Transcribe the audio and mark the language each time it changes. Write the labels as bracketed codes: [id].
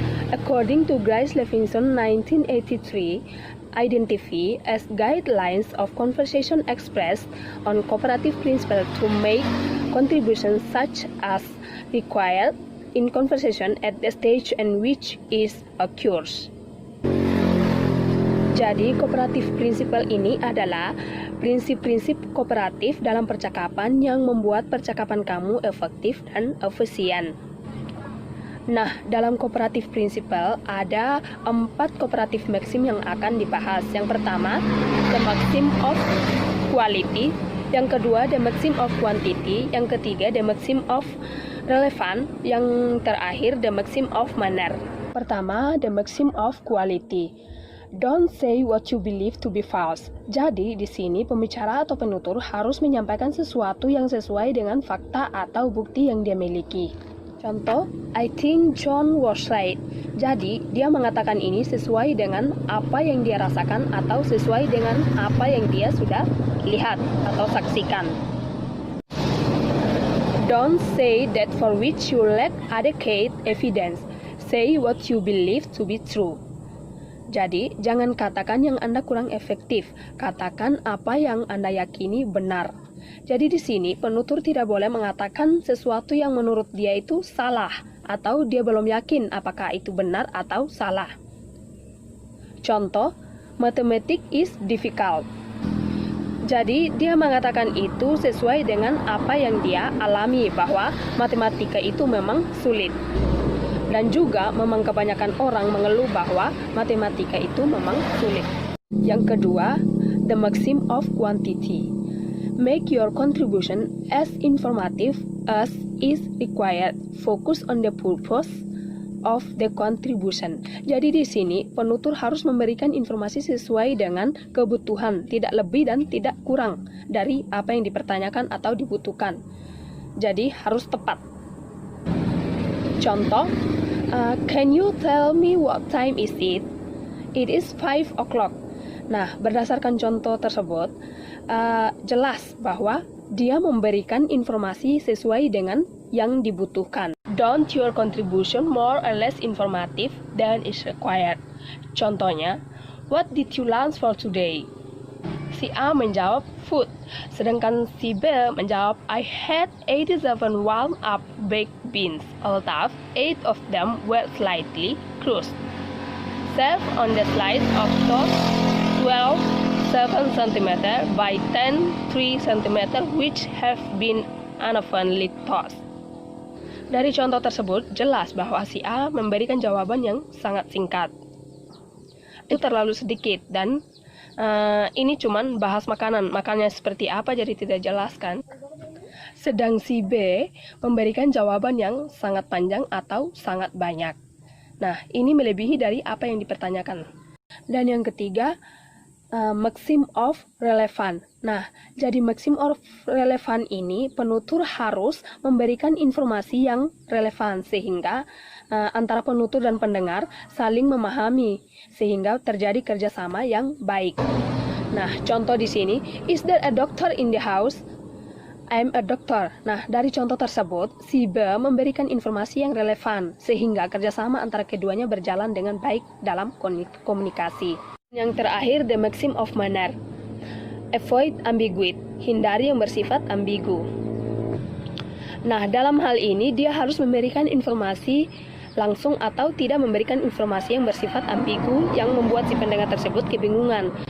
[en] According to Grice Levinson 1983, identify as guidelines of conversation expressed on cooperative principle to make contributions such as required in conversation at the stage in which is occurs. [id] Jadi, cooperative principle ini adalah prinsip-prinsip kooperatif dalam percakapan yang membuat percakapan kamu efektif dan efisien. Nah, dalam cooperative principle ada 4 cooperative maxim yang akan dibahas. Yang pertama, the maxim of quality. Yang kedua, the maxim of quantity. Yang ketiga, the maxim of relevant. Yang terakhir, the maxim of manner. Pertama, the maxim of quality. [en] Don't say what you believe to be false. [id] Jadi, di sini pembicara atau penutur harus menyampaikan sesuatu yang sesuai dengan fakta atau bukti yang dia miliki. [en] Contoh, I think John was right. [id] Jadi, dia mengatakan ini sesuai dengan apa yang dia rasakan atau sesuai dengan apa yang dia sudah lihat atau saksikan. [en] Don't say that for which you lack adequate evidence. Say what you believe to be true. [id] Jadi, jangan katakan yang Anda kurang efektif. Katakan apa yang Anda yakini benar. Jadi di sini penutur tidak boleh mengatakan sesuatu yang menurut dia itu salah atau dia belum yakin apakah itu benar atau salah. [en] Contoh, mathematics is difficult. [id] Jadi dia mengatakan itu sesuai dengan apa yang dia alami, bahwa matematika itu memang sulit. Dan juga memang kebanyakan orang mengeluh bahwa matematika itu memang sulit. Yang kedua, the maxim of quantity. [en] Make your contribution as informative as is required. Focus on the purpose of the contribution. [id] Jadi di sini penutur harus memberikan informasi sesuai dengan kebutuhan, tidak lebih dan tidak kurang dari apa yang dipertanyakan atau dibutuhkan. Jadi harus tepat. [en] Contoh, can you tell me what time is it? It is 5 o'clock. [id] Nah, berdasarkan contoh tersebut, jelas bahwa dia memberikan informasi sesuai dengan yang dibutuhkan. [en] Don't your contribution more or less informative than is required. Contohnya, what did you lunch for today? [id] Si A menjawab [en] food, [id] sedangkan si B menjawab [en] I had 87 warm-up baked beans, although 8 of them were slightly crushed. Serve on the slice of toast 12 7 cm by 10 3 cm which have been unevenly tossed. [id] Dari contoh tersebut jelas bahwa si A memberikan jawaban yang sangat singkat. Itu terlalu sedikit dan ini cuman bahas makanan. Makannya seperti apa jadi tidak jelas kan. Sedang si B memberikan jawaban yang sangat panjang atau sangat banyak. Nah, ini melebihi dari apa yang dipertanyakan. Dan yang ketiga, maxim of relevant. Nah, jadi maxim of relevant ini penutur harus memberikan informasi yang relevan sehingga antara penutur dan pendengar saling memahami sehingga terjadi kerjasama yang baik. Nah, contoh di sini, [en] is there a doctor in the house? I'm a doctor. [id] Nah, dari contoh tersebut, si B memberikan informasi yang relevan sehingga kerjasama antara keduanya berjalan dengan baik dalam komunikasi. Yang terakhir, the maxim of manner. [en] Avoid ambiguity. [id] Hindari yang bersifat ambigu. Nah, dalam hal ini dia harus memberikan informasi langsung atau tidak memberikan informasi yang bersifat ambigu yang membuat si pendengar tersebut kebingungan.